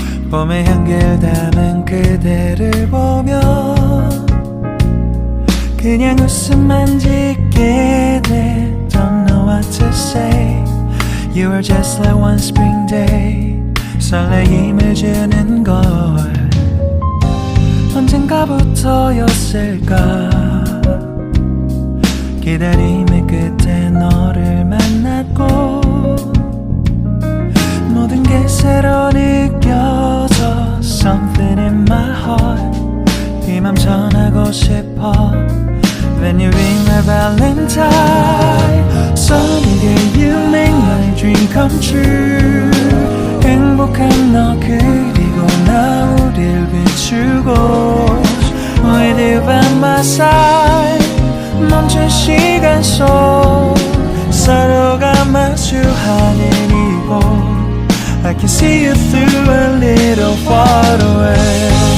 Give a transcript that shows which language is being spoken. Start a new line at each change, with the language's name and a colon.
Korean: 봄의 향기를 담은 그대를 보며 그냥 웃음만 짓게 돼.
English: Don't know what to say. You were just like one spring day.
Korean: 설레임을 주는 걸 언젠가부터였을까. 기다림의 끝에 너를 만났고 모든 게 새로 느껴져.
English: Something in my heart.
Korean: 네 맘 전하고 싶어.
English: When you ring my valentine. Sunny day you make my dream come true.
Korean: 행복한 너 그리고 나 우릴 비추고
English: With you by my side.
Korean: 멈춘 시간 속 서로가 마주하는 이곳
English: I can see you through a little far away.